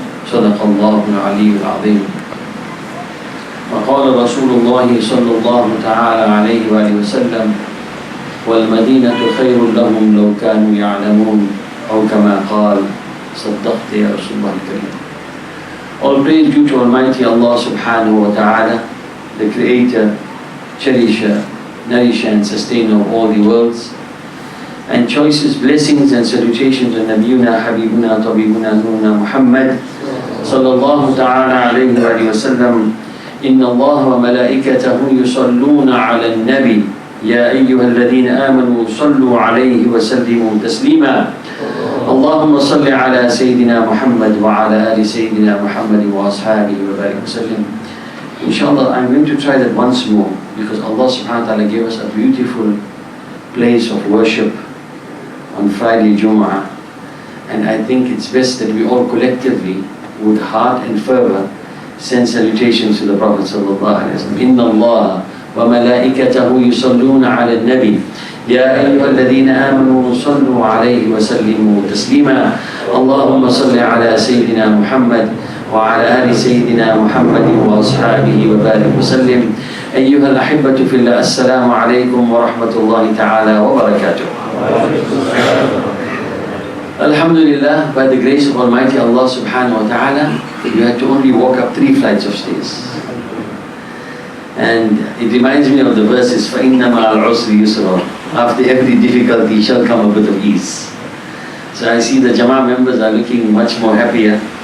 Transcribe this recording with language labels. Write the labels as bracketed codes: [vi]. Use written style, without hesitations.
[ar] صدق الله العلي العظيم. وقال رسول الله صلى الله تعالى عليه وآله وسلم والمدينة خير لهم لو كانوا يعلمون أو كما قال صدقت يا رسول الله الكريم. [en] All praise due to Almighty Allah subhanahu wa ta'ala, the creator, cherisher, nourisher and sustainer of all the worlds. And choicest blessings and salutations on Nabiyuna, Habibuna, Tabibuna, Nurna Muhammad sallallahu ta'ala alayhi wa sallam. [ar] Inna Allah wa malaikatahu yusalluna ala al-nabi ya ayyuha alladhina amanu sallu alayhi wa sallimu taslima. اللهم صل على سيدنا محمد وعلى آل سيدنا محمد وأصحابه وبارك وسلم. [en] Inshallah, I'm going to try that once more because Allah subhanahu wa ta'ala gave us a beautiful place of worship on Friday Jumu'ah, and I think it's best that we all collectively, with heart and fervor, send salutations to the Prophet sallallahu alaihi wasallam. [ar] Inna Allah wa malaikatahu yusalluna ala al-nabi يا أيها الذين آمنوا صلوا عليه وسلموا تسليما. اللهم صل على سيدنا محمد وعلى آل سيدنا محمد وأصحابه وبارك وسلم. أيها الأحبة في الله السلام عليكم ورحمة الله تعالى وبركاته. [en] Alhamdulillah, by the grace of Almighty Allah subhanahu wa ta'ala, you had to only walk up 3 flights of stairs. And it reminds me of the verses [ar] فَإِنَّ مَعَ الْعُسْرِ يُسْرًا. [en] After every difficulty shall come a bit of ease. So I see the Jama'ah members are looking much more happier.